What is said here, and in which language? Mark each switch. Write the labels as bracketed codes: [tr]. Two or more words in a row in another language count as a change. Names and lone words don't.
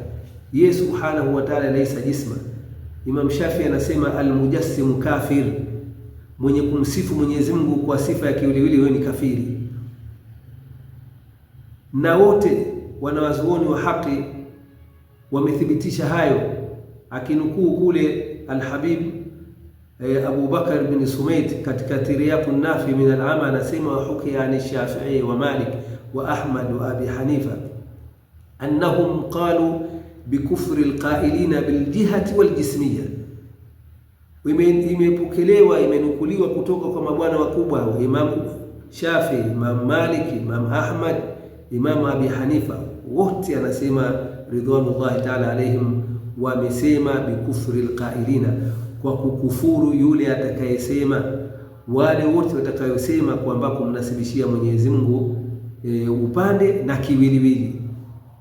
[sw] Yeye [ar] سبحانه وتعالى ليس جسما. [sw] Imam Shafi anasema [ar] المجسم كافر, [sw] mwenye kumsifu Mwenyezi Mungu kwa sifa ya kiwiliwili wewe ni kafiri. Na wote wanawazuoni wa haki wamethibitisha hayo, akinukuu kule Al-Habib Abu Bakar bin Sumayd katika Tiryaqun Nafi min al-ama, anasema [ar] وحكي عن الشافعي ومالك وأحمد وأبي حنيفة أنهم قالوا بكفر القائلين بالجهة والجسمية. [sw] Imepokelewa, imenukuliwa kutoka kwa mabwana wakubwa wa Imam Shafi, Imam Malik, Imam Ahmad, Imam Abi Hanifa, wote anasema [ar] رضوان الله تعالى عليهم, [sw] wamesema [ar] بكفر القائلين, [sw] kwa kukufuru yule atakayesema, wale wote watakayosema kwamba kumnasibishia Mwenyezi Mungu upande na kiwiliwili.